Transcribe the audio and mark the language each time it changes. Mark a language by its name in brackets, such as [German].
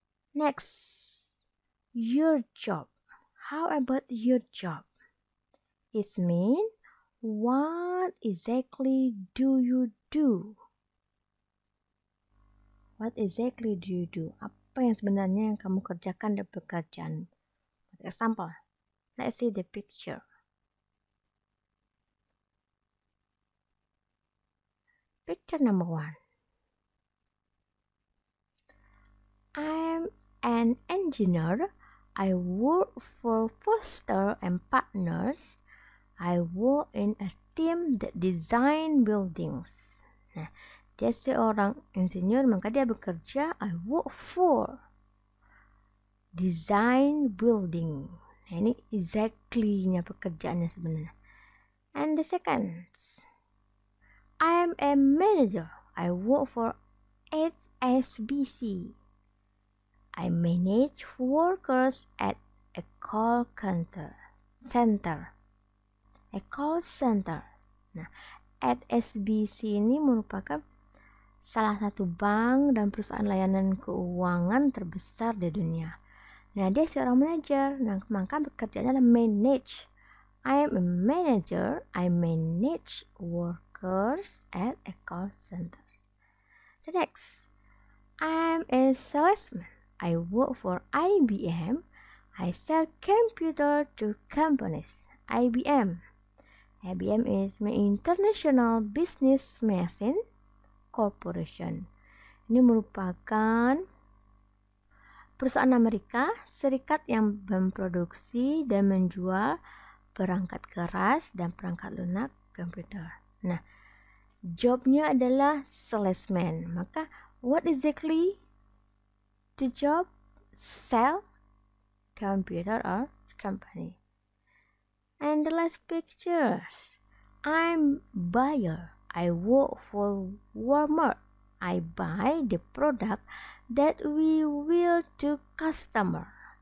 [English] Next, your job. How about your job? It means what exactly do you do? What exactly do you do? [Indonesian] Apa yang sebenarnya yang kamu kerjakan di pekerjaan? [English] Example, let's see the picture. Picture number 1. I'm an engineer. I work for Foster and Partners. I work in a team that design buildings. [Indonesian] Nah, dia seorang insinyur, maka dia bekerja [English] I work for design building. [Indonesian] Nah, ini exactly-nya pekerjaannya sebenarnya. [English] And the second, I am a manager. I work for HSBC. I manage workers at a call center. A call center. [Indonesian] Nah, HSBC ini merupakan salah satu bank dan perusahaan layanan keuangan terbesar di dunia. Nah, dia seorang manajer. Nah, maka pekerjaannya adalah manage. [English] I am a manager. I manage workers at a call center. The next, I'm a salesman. I work for IBM. I sell computer to companies. IBM. IBM is my International Business Machine Corporation. [Indonesian] Ini merupakan perusahaan Amerika Serikat yang memproduksi dan menjual perangkat keras dan perangkat lunak komputer. Nah, jobnya adalah salesman. [English] Maka, what exactly the job? Sell computer or company. And the last picture, I'm buyer. I work for Walmart. I buy the product that we will to customer.